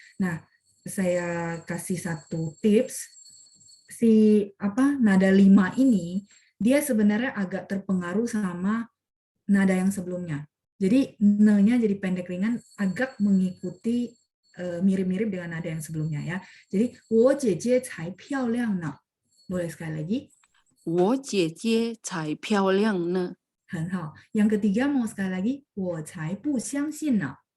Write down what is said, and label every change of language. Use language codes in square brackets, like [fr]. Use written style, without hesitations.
[id] Nah, saya kasih satu tips. Si nada 5 ini dia sebenarnya agak terpengaruh sama nada yang sebelumnya. Jadi ne-nya jadi pendek ringan, agak mengikuti mirip-mirip dengan nada yang sebelumnya ya. Jadi [zh] 我姐姐才漂亮呢. [id] Boleh sekali lagi? [zh] 我姐姐才漂亮呢。很好. [id] Yang ketiga mau sekali lagi? [zh] 我才不相信呢.